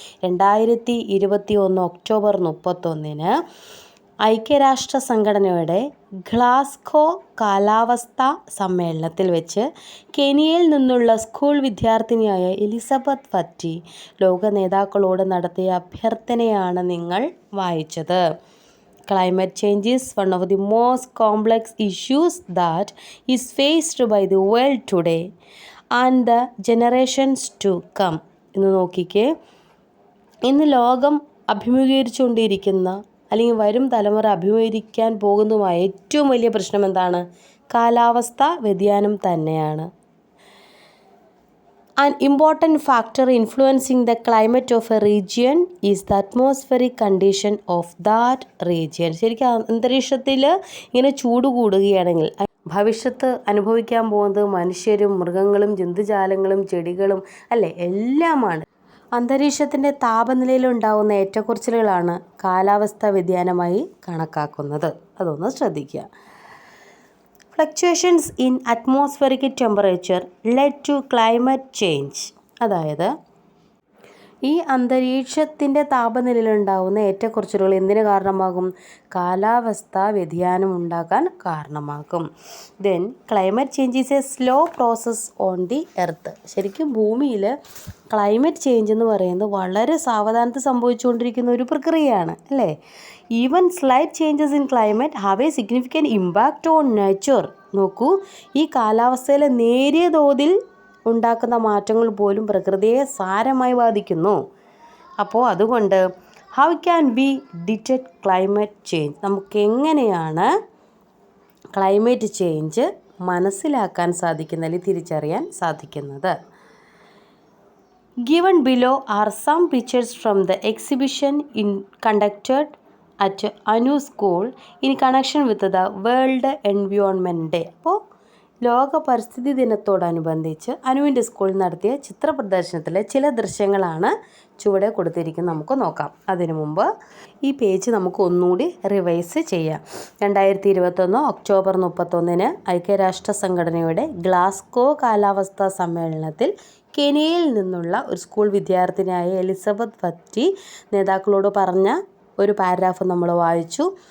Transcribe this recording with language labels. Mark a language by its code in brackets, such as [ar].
[ml] 2021 October 31 ഐക്യരാഷ്ട്ര സംഘടനയുടെ Glasgow കാലാവസ്ഥാ സമ്മേളനത്തിൽ വെച്ച് കെനിയയിൽ നിന്നുള്ള സ്കൂൾ വിദ്യാർത്ഥിനിയായ എലിസബത്ത് ഫറ്റി ലോക നേതാക്കളോട് നടത്തിയ അഭ്യർത്ഥനയാണ് നിങ്ങൾ വായിച്ചത്. [en] Climate change is one of the most complex issues that is faced by the world today and the generations to come. [ml] ഇന്ന് നോക്കിക്കേ, ഇന്ന് ലോകം അഭിമുഖീകരിച്ചുകൊണ്ടിരിക്കുന്ന അല്ലെങ്കിൽ വരും തലമുറ അഭിമുഖീകരിക്കാൻ പോകുന്നതുമായ ഏറ്റവും വലിയ പ്രശ്നം എന്താണ്? കാലാവസ്ഥാ വ്യതിയാനം തന്നെയാണ്. [en] An important factor influencing the climate of a region is the atmospheric condition of that region. [ml] ശരിക്കും അന്തരീക്ഷത്തിൽ ഇങ്ങനെ ചൂട് കൂടുകയാണെങ്കിൽ ഭവിഷ്യത്ത് അനുഭവിക്കാൻ പോകുന്നത് മനുഷ്യരും മൃഗങ്ങളും ജന്തുജാലങ്ങളും ചെടികളും അല്ലേ, എല്ലാമാണ്. അന്തരീക്ഷത്തിൻ്റെ താപനിലയിലുണ്ടാകുന്ന ഏറ്റക്കുറച്ചിലുകളാണ് കാലാവസ്ഥാ വ്യതിയാനമായി കണക്കാക്കുന്നത്. അതൊന്ന് ശ്രദ്ധിക്കുക. [en] Fluctuations in atmospheric temperature led to climate change. [ml] അതായത് ഈ അന്തരീക്ഷത്തിൻ്റെ താപനിലയിലുണ്ടാകുന്ന ഏറ്റക്കുറച്ചിലുകൾ എന്തിന് കാരണമാകും? കാലാവസ്ഥാ വ്യതിയാനം ഉണ്ടാകാൻ കാരണമാകും. [en] Then climate change is a slow process on the earth. [ml] ശരിക്കും ഭൂമിയിൽ ക്ലൈമറ്റ് ചേഞ്ച് എന്ന് പറയുന്നത് വളരെ സാവധാനത്തിൽ സംഭവിച്ചുകൊണ്ടിരിക്കുന്ന ഒരു പ്രക്രിയയാണ് അല്ലേ. [en] Even slight changes in climate have a significant impact on nature. [ml] നോക്കൂ, ഈ കാലാവസ്ഥയിലെ നേരിയ തോതിൽ ഉണ്ടാക്കുന്ന മാറ്റങ്ങൾ പോലും പ്രകൃതിയെ സാരമായി ബാധിക്കുന്നു. അപ്പോൾ അതുകൊണ്ട് [en] How can we detect climate change? [ml] നമുക്കെങ്ങനെയാണ് climate change മനസ്സിലാക്കാൻ സാധിക്കുന്നത് അല്ലെങ്കിൽ തിരിച്ചറിയാൻ സാധിക്കുന്നത്? [en] Given below are some pictures from the exhibition conducted at Anu School in connection with the World Environment Day. [ml] അപ്പോൾ ലോക പരിസ്ഥിതി ദിനത്തോടനുബന്ധിച്ച് അനുവിൻ്റെ സ്കൂളിൽ നടത്തിയ ചിത്ര പ്രദർശനത്തിലെ ചില ദൃശ്യങ്ങളാണ് ചുവടെ കൊടുത്തിരിക്കുന്നത്. നമുക്ക് നോക്കാം. അതിനു മുമ്പ് ഈ പേജ് നമുക്ക് ഒന്നുകൂടി റിവൈസ് ചെയ്യാം. 2021 ഒക്ടോബർ 31 ഐക്യരാഷ്ട്ര സംഘടനയുടെ ഗ്ലാസ്ഗോ കാലാവസ്ഥാ സമ്മേളനത്തിൽ കെനിയയിൽ നിന്നുള്ള ഒരു സ്കൂൾ വിദ്യാർത്ഥിനിയായ എലിസബത്ത് ഫറ്റി നേതാക്കളോട് പറഞ്ഞ ഒരു പാരഗ്രാഫ് നമ്മൾ വായിച്ചു.